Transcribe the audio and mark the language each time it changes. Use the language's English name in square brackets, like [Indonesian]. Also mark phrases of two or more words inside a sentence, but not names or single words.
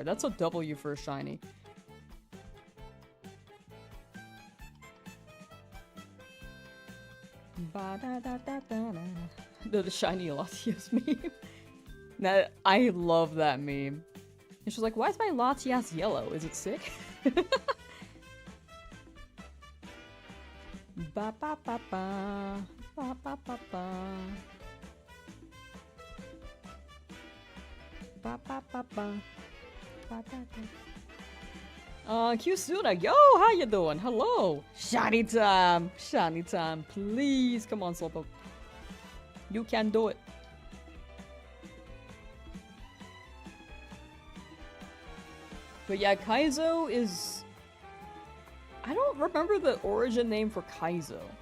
[English] That's a W for a shiny. The shiny Latias meme. That I love that meme. And she's like, why is my Latias yellow? Is it sick? Ba ba ba ba ba ba ba ba ba ba ba ba ba ba. Kyusuna, yo, how you doing? Hello! Shiny time! Shiny time, please! Come on, Slowpoke. You can do it. But yeah, Kaizo is... I don't remember the origin name for Kaizo.